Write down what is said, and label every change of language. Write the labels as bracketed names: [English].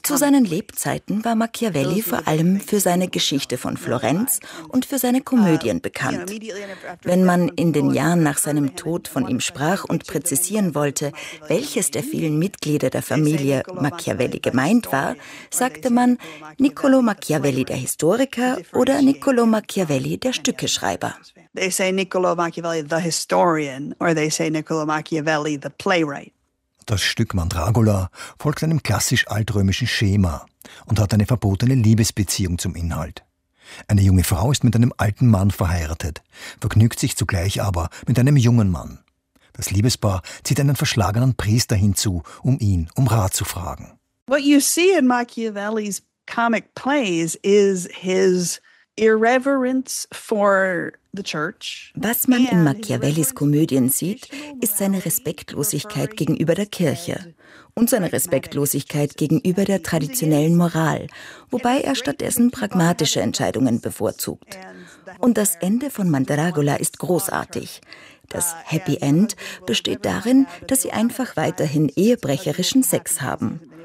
[German] Zu seinen Lebzeiten war Machiavelli vor allem für seine Geschichte von Florenz und für seine Komödien bekannt. Wenn man in den Jahren nach seinem Tod von ihm sprach und präzisieren wollte, welches der vielen Mitglieder der Familie Machiavelli gemeint war, sagte man Niccolò Machiavelli der Historiker oder Niccolò Machiavelli der Stückeschreiber. [English] They say Niccolò Machiavelli the historian, or they say Niccolò Machiavelli the playwright. [German] Das Stück Mandragola folgt einem klassisch altrömischen Schema und hat eine verbotene Liebesbeziehung zum Inhalt. Eine junge Frau ist mit einem alten Mann verheiratet, vergnügt sich zugleich aber mit einem jungen Mann. Das Liebespaar zieht einen verschlagenen Priester hinzu, um ihn um Rat zu fragen. [English] What you see in Machiavelli's comic plays is his irreverence for the church. [German] Was man in Machiavellis Komödien sieht, ist seine Respektlosigkeit gegenüber der Kirche und seine Respektlosigkeit gegenüber der traditionellen Moral, wobei er stattdessen pragmatische Entscheidungen bevorzugt. Und das Ende von Mandragola ist großartig. Das Happy End besteht darin, dass sie einfach weiterhin ehebrecherischen Sex haben.